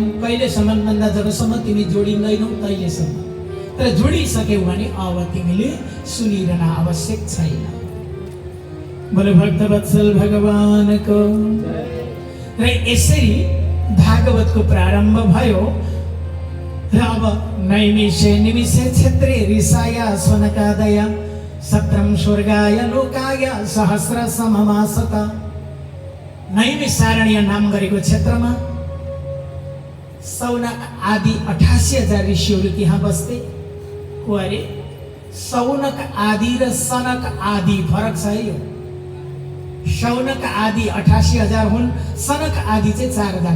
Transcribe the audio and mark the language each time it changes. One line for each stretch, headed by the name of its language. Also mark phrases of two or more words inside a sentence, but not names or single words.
Nepali: कहिलेसम्म भन्दा जबसम्म तिमी जोडिँदैनौ तहिलेसम्म। तर जोडिसक्यौ भने अब तिमीले सुनिरहन आवश्यक छैन। बोलो भक्तवत्सल भगवानको। र यसरी भागवतको प्रारम्भ भयो।
Sanskrit: र अब नैमिषे निमिषे क्षेत्रे ऋषाय स्वनकादय सत्रम स्वर्गाय लोकाय सहस्र सममासत।
Nepali: नैमिषारण्य नाम गरेको क्षेत्रमा सौनक आदि 88,000 ऋषिहरू त्यहाँ बस्थे। को अरे? सौनक आदि र सनक आदि फरक छ है। यो सौनक आदि 88,000 हुन्, सनक आदि चाहिँ 4 जना।